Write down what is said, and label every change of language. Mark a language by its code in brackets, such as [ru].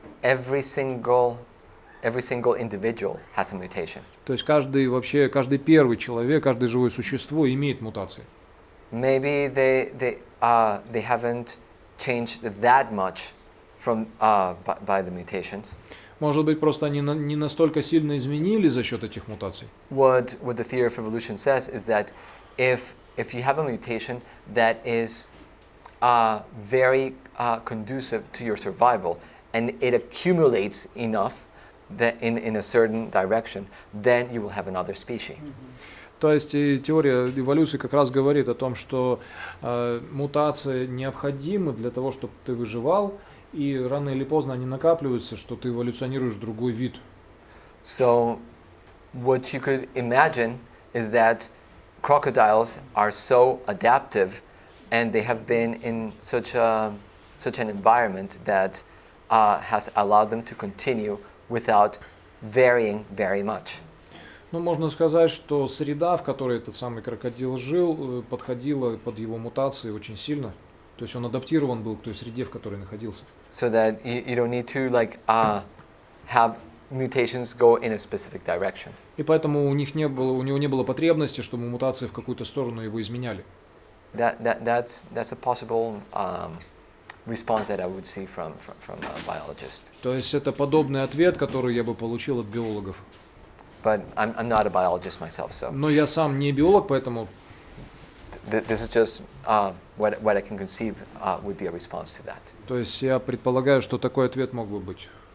[en] Every single individual has a mutation. [ru] То есть каждый первый человек, каждое живое существо имеет мутации. [en] Maybe they haven't changed that much from by the mutations. [ru] Может быть, просто они не настолько сильно изменились за счет этих мутаций. [en] What the theory of evolution says is that if you have a mutation that is very conducive to your survival and it accumulates enough that in a certain direction, then you will have another species. [ru] То есть теория эволюции как раз говорит о том, что мутации необходимы для того, чтобы ты выживал, и рано или поздно они накапливаются, что ты эволюционируешь в другой вид. [en] So what you could imagine is that crocodiles are so adaptive and they have been in such an environment that has allowed them to continue without varying very much. [ru] Ну, можно сказать, что среда, в которой этот самый крокодил жил, подходила под его мутации очень сильно. То есть он адаптирован был к той среде, в которой находился. [en] So that you don't need to have mutations go in a specific direction. [ru] И поэтому у него не было потребности, чтобы мутации в какую-то сторону его изменяли. [en] That's a possible response that I would see from a biologist. [ru] То есть это подобный ответ, который я бы получил от биологов. [en] But I'm not a biologist myself, so. [ru] Но я сам не биолог, поэтому. [en] This is just what I can conceive would be a response to that. [ru] То есть я предполагаю, что такой ответ мог бы быть.